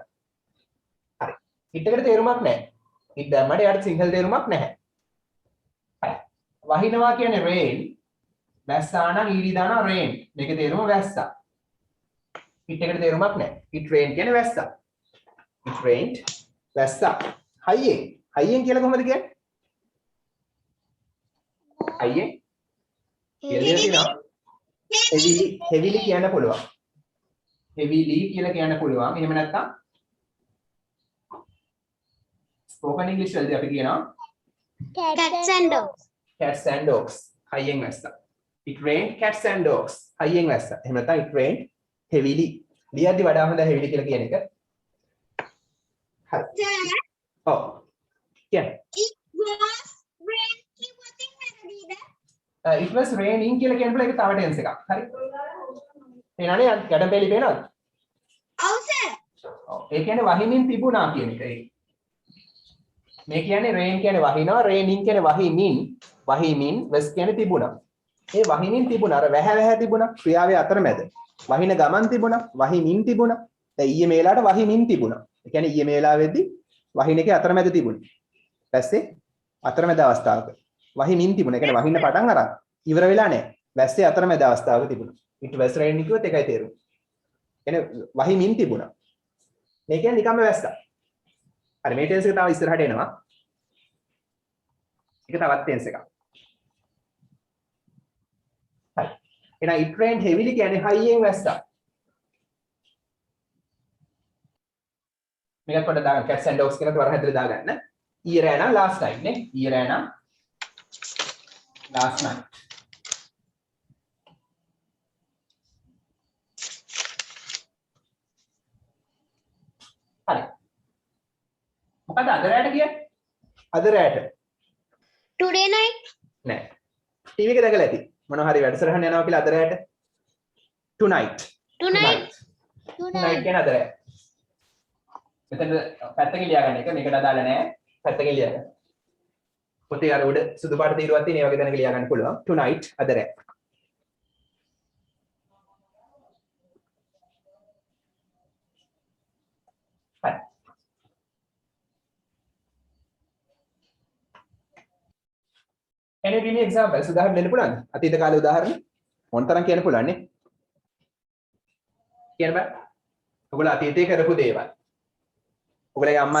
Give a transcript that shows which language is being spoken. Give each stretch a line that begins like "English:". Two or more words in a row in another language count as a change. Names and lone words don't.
Sinhala: හරි. it එකට තේරුමක් නැහැ. it දැම්මට යාට සිංහල තේරුමක් නැහැ. හරි. වහිනවා කියන්නේ rain. වැස්සා නම් ඊඩි දානවා rain. මේකේ තේරුම වැස්සා. it එකට තේරුමක් නැහැ.
English: it rain
Sinhala: කියන්නේ වැස්සා.
English: it rained
Sinhala: වැස්සා. හයියෙන් කියලා කොහොමද කියන්නේ? හයියෙන් කියලා heavily කියන්න පුළුවන්. heavily කියලා කියන්න පුළුවන්. එහෙම නැත්නම්
English: spoken english
Sinhala: වලදී අපි කියනවා
English: Cats and dogs. cats and dogs.
Sinhala: හයියෙන් වැස්සා.
English: it rained cats and dogs.
Sinhala: හයියෙන් වැස්සා. එහෙම නැත්නම්
English: it rained heavily.
Sinhala: ලියද්දි වඩා හොඳ heavily කියලා කියන එක. හරි. ඔව්. කියන්නේ
English: It was rain
Sinhala: කිව්වොත් එහෙම නේද?
English: it was raining
Sinhala: කියලා කියන එක තව ටෙන්ස් එකක්. හරි. එනනේ ගැටපෙලි පේනවද? ඔව් සර්. ඔව්. ඒ කියන්නේ වහිමින් තිබුණා කියන එක. මේ කියන්නේ rain කියන්නේ වහිනවා, raining කියන්නේ වහිමින් was කියන්නේ තිබුණා. ඒ වහිමින් තිබුණා. අර වැහැ තිබුණා. ක්‍රියාවේ අතරමැද. වහින ගමන් තිබුණා, වහිමින් තිබුණා. දැන් ඊයේ මේ වෙලාවට වහිමින් තිබුණා. ඒ කියන්නේ ඊයේ මේ වෙලාවේදී වහින එකේ අතරමැද තිබුණේ. වැස්සේ අතරමැද අවස්ථාවක වහිමින් තිබුණා. ඒ කියන්නේ වහින්න පටන් අරන් ඉවර වෙලා නැහැ. වැස්සේ අතරමැද අවස්ථාවක තිබුණා.
English: it was raining
Sinhala: කිව්වොත් ඒකයි තේරුම. කියන්නේ වහිමින් තිබුණා. මේ කියන්නේ නිකම්ම වැස්සා. හරි මේ ටෙන්ස් එක තව ඉස්සරහට එනවා. ඒක තවත් ටෙන්ස් එකක්. හරි. එහෙනම්
English: it rained heavily
Sinhala: කියන්නේ හයියෙන් වැස්සා. මේක පොඩ්ඩක් දාගන්න
English: cats and dogs
Sinhala: කියන තවර හැදලා දාගන්න. ඊයේ රෑ නම්
English: last night
Sinhala: නේ. ඊයේ රෑ නම්
English: last night.
Sinhala: හරි. මොකද අද රෑට කියන්නේ? අද රෑට.
English: Today night.
Sinhala: නෑ. ටීවී එක දැකලා ඇති. මොනවා හරි වැඩසටහන යනවා කියලා අද රෑට.
English: Tonight. Tonight.
Sinhala: Tonight කියන අද රෑ. මෙතන පැත්තකින් ලියා ගන්න එක මේකට අදාළ නෑ. පැත්තකින් ලියා ගන්න. පොතේ අර උඩ සුදු පාට තීරුවක් තියෙන ඒ වගේ තැනක ලියා ගන්න පුළුවන්. Tonight අද රෑ. හරි.
English: Can you give me examples?
Sinhala: උදාහරණ දෙන්න පුළුවන්ද? අතීත කාලේ උදාහරණ මොනතරම් කියන්න පුළුවන් නේ? කියන්න බෑ. ඔයගොල්ලෝ අතීතේ කරපු දේවල්. ඔයගොල්ලෝගේ අම්මා